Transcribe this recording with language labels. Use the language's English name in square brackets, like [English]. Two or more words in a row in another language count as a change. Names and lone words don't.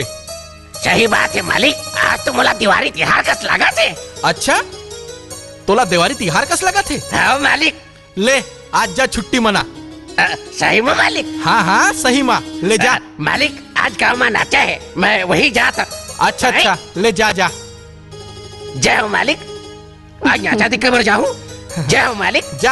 [Chhattisgarhi] सही बात है मालिक, आज तो मोला दिवाली तिहार कस लगा थे। अच्छा तोला दिवाली तिहार कस लगा थे? हाँ मालिक। ले आज जा छुट्टी मना। सही में मालिक? हाँ सही माँ ले जा। मालिक आज गाँव में नाचा है मैं वही जाता। अच्छा ले जा। जय हो मालिक, आज नाचा दिख कर जाऊँ। जय हो मालिक। जा